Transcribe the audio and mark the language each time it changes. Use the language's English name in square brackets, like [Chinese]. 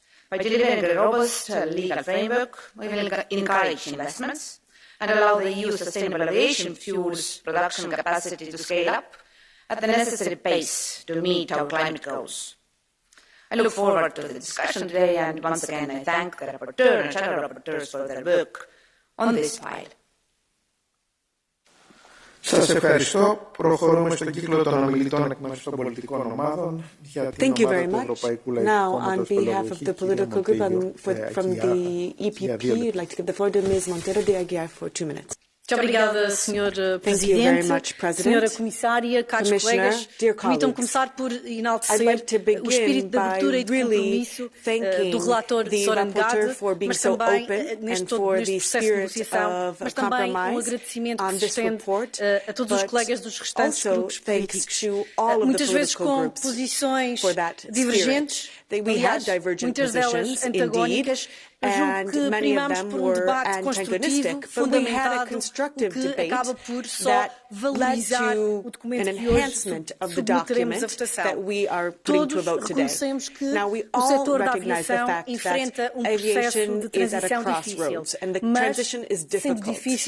[English] By delivering a robust legal framework, we will encourage investments and allow the EU sustainable aviation fuels production capacity to scale up at the necessary pace to meet our climate goals. I look forward to the discussion today, and once again I thank the rapporteur and shadow rapporteurs for their work on this file. [Greek] Σας ευχαριστώ. Προχωρούμε στον κύκλο των ομιλητών εκ μέρους των πολιτικών ομάδων. [English] Thank you very much. Now, on behalf of the political group from the EPP, I'd like to give the floor to Ms. Monteiro de Aguiar for 2 minutes. [Portuguese] Muito obrigada, Sr. Presidente, Sra. Comissária, caros colegas. Permitam-me começar por enaltecer o espírito de abertura e de compromisso do relator Sr. Ngate, mas também neste processo de negociação, mas também um agradecimento que se estende a todos os colegas dos restantes grupos políticos, muitas vezes com posições divergentes, aliás, muitas delas antagónicas. [English] And many of them were antagonistic, but we had a constructive debate that led to an enhancement of the document that we are putting to a vote today. Now, we all recognize the fact that aviation is at a crossroads and the transition is difficult.